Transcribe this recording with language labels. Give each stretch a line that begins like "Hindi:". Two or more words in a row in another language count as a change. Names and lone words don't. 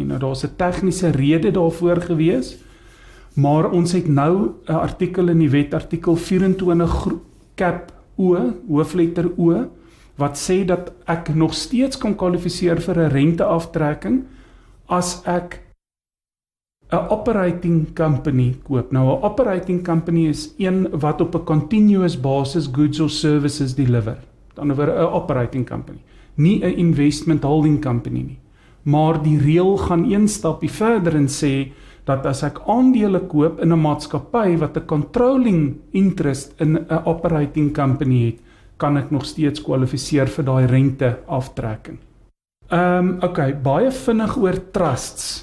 Afrikaans: Nou, daar's 'n tegniese rede daarvoor gewees, maar ons het nou 'n artikel in die wet, artikel 24 cap O, hoofletter O, wat sê dat ek nog steeds kan kwalifiseer vir 'n renteaftrekking as ek 'n
English: operating company
Afrikaans: koop. Nou, 'n
English: operating company
Afrikaans: is een wat op 'n
English: continuous basis goods or services deliver.
Afrikaans: Met ander woorde, 'n
English: operating company,
Afrikaans: nie 'n
English: investment holding company
Afrikaans: nie. Maar die reël gaan een stapie verder en sê dat as ek aandele koop in 'n maatskappy wat 'n
English: controlling interest
Afrikaans: in 'n
English: operating company
Afrikaans: het, kan ek nog steeds kwalifiseer vir daai renteaftrekking. Okay, baie vinnig oor trusts.